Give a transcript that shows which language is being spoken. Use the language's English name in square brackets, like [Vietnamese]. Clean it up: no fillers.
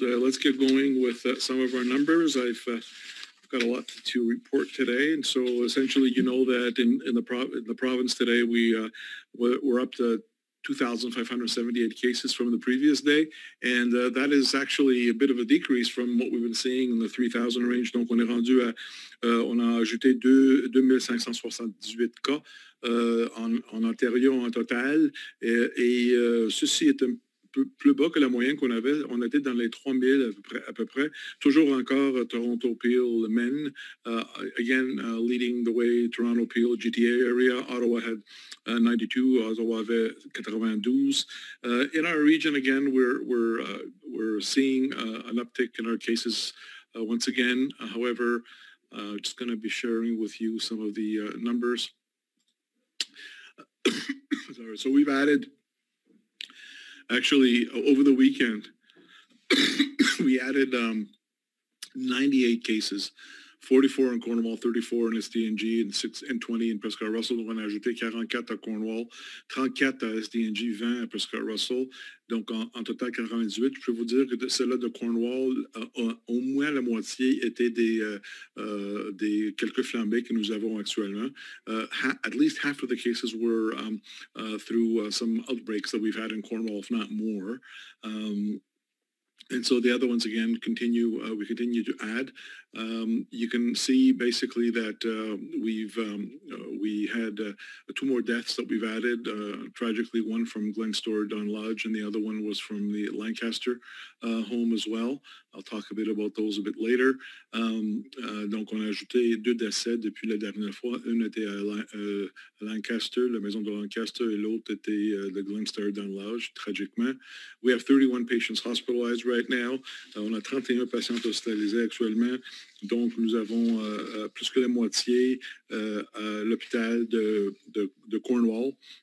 [English] Let's get going with some of our numbers. I've got a lot to report today, and so essentially, you know that in the province today, we're up to 2,578 cases from the previous day, and that is actually a bit of a decrease from what we've been seeing in the 3,000 range. [French] Donc, on est rendu à, on a ajouté 2578 cas en Ontario en total, et ceci est un peu plus bas que la moyenne qu'on avait. On était dans les 3,000 à peu près. Toujours encore Toronto, Peel, men. [English] Again, leading the way, Toronto, Peel, GTA area. Ottawa had 92. [French] Ottawa avait 92. [English] In our region, again, we're seeing an uptick in our cases once again. However, just going to be sharing with you some of the numbers. Sorry. So we've added. Actually, over the weekend, we added 98 cases, 44 in Cornwall, 34 in SDNG, and 20 in Prescott-Russell. [French] Donc, on a ajouté 44 à Cornwall, 34 à SDNG, 20 à Prescott-Russell. Donc, en total, 48. Je peux vous dire que celle-là de Cornwall, au moins la moitié étaient des quelques flambées que nous avons actuellement. [English] At least half of the cases were through some outbreaks that we've had in Cornwall, if not more. And so the other ones, again, we continue to add. You can see basically that we had 2 more deaths that we've added. Tragically, one from Glenstore Don Lodge, and the other one was from the Lancaster home as well. I'll talk a bit about those a bit later. [French] Donc, on a ajouté 2 décès depuis la dernière fois. Une était à Lancaster, la maison de Lancaster, et l'autre était de Glenstore Don Lodge, tragiquement. [English] We have 31 patients hospitalized right now. [French] On a 31 patients hospitalisés actuellement. Donc, nous avons plus que la moitié à l'hôpital de Cornwall.